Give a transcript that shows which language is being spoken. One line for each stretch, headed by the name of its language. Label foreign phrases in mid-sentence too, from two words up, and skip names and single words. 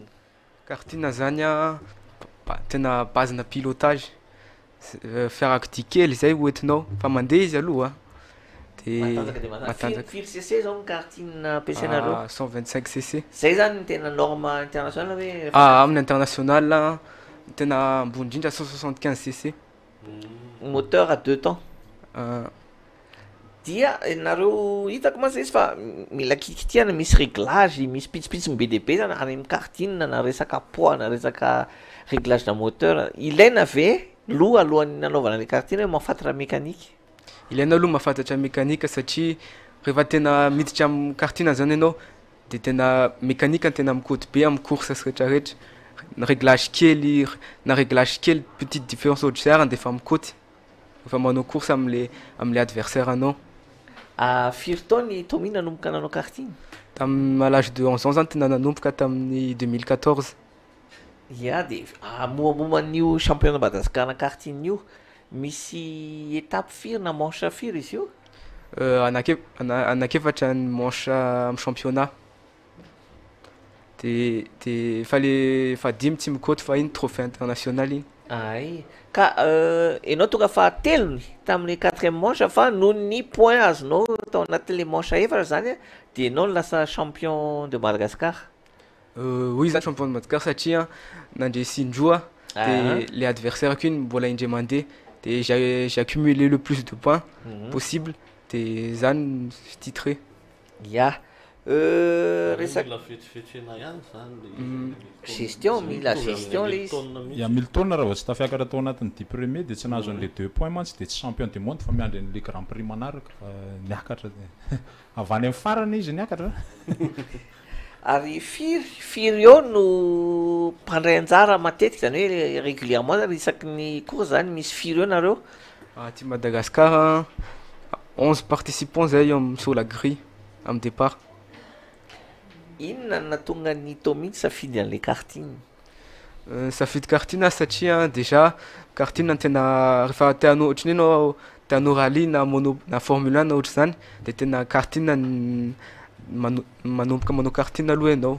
Malagasy: Karting zany a tena bazina pilotage. Fiarakodia kely zay hoentinao fa mandeha izy aloha. Matanjaka firy cc zao ny karting ampiasainareo? 125 cc. Zay zany ny tena
French: norme international
Malagasy: hoe? Amin'ny international tena ambony indrindra 175 cc.
French: Moteur à 2 temps.
Malagasy: Dia nareo hitako mantsy izy fa mila kikitiana, misy réglage, misy pitsipitsiny be dia be zany any amin'ny karting na resaka poids na resaka réglage na moteur. Ilaina ve alohan'ny nanaovana le karting hoe mahafantatra mécanique? Ilaina aloha mahafantatra mécanique satria rehefa tena miditra amin'ny karting zany ianao dia tena mécanique tena mikody be amin'ny course rehetrarehetra. Réglage kely na réglage kely
French: petite différence haute-serre
Malagasy: dia efa mikody rehefa manao course amin'ny adversaire anao. Firy taona Tommy nanomboka nanao karting?
French: À l'âge de 11 ans
Malagasy: zany tena nanomboka tamin'ny
French: 2014.
Malagasy: Ya, dia momban'io championnat Madagasikara karting io misy étape firy na manche firy izy io? Anakefatra ny manche amin'ny championnat. Dia fa dimy tsy mikôty fa iny trophée international iny. Ay, ka ianao tonga fahatelony tamin'ny 4e manche fa noho ny point azonao tao anatin'le manche efatra zany dia ianao lasa
French: champion de Madagascar. Oui, zany champion de Madagascar
Malagasy: satria nandresy indroa dia
French: les adversaires
Malagasy: iny mbola indray mandeha dia
French: j'ai accumulé le plus de points possible
Malagasy: dia zany
French: titré.
Malagasy: Ya. Resaka fetifetrena ihany zany gestion, mila gestion le izy. Hamilton raha vao tsy tafiakatra tao anatin'ny 10 premier dia tsy nahazo an'le 2 points mantsy dia tsy
French: champion du monde
Malagasy: fa miandry an'le
French: grand prix
Malagasy: manaraka fa niakatra avy any amin'ny farany izy niakatra. Ary firy eo no mpandray anjara matetika zany hoe régulièrement zany isaky ny course zany misy firy eo nareo?
French: Ty Madagascar 11 participants zay sur la grille amin'ny départ.
Malagasy: Inona nahatonga ny Tommy safidy an'le karting? Safidy karting satria déjà karting tena rehefa tianao ohatry ny ianao tianao rally na Formule 1 na ohatry zany dia tena karting manomboka manao karting aloha ianao.